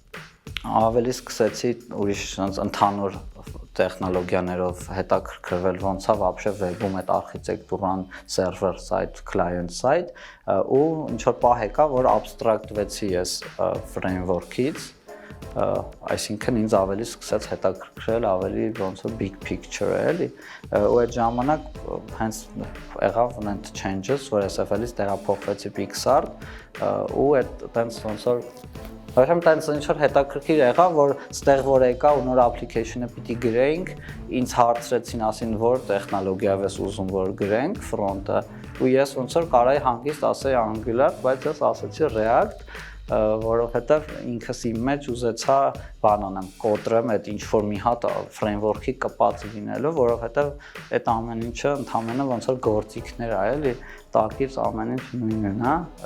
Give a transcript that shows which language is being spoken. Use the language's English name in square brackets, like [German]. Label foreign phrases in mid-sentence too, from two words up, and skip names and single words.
[Armenian] ավելի սկսեցի ուրիշ ընդհանուր տեխնոլոգիաներով հետաքրքրվել ոնց է вообще web-ում այդ արխիտեկտուրան [English] server side, client side [Armenian] ու ինչ որ պահ եկա, որ abstract-վեցի ես framework-ից, այսինքն ինձ ավելի սկսեց հետաքրքրել ավելի ոնց որ [English] big picture [Armenian] էլի ու այդ ժամանակ հենց եղավ [English] net changes, [Armenian] որ SFL-ից տեղափոխվեցի Pixar ու այդ տենց ոնց որ Որոշեմ տենց ինչ-որ հետաքրքիր եղավ, որ ստեղ որ եկա ու նոր application-ը պիտի գրեինք, ինձ հարցրեցին ասին, որ տեխնոլոգիայով ես ուզում որ գրենք front-ը, ու ես ոնց որ կարայի հանգիստ ասեի Angular, բայց ես ասեցի React, որովհետև ինքս իմ մեջ ուզեցա բան անեմ, կոտրեմ այդ ինչ-որ մի հատ framework-ի կպած լինելու, որովհետև այդ ամեն ինչը ընդհանրապես ոնց որ գործիքներ է, էլի, տակից ամեն ինչ նույնն է,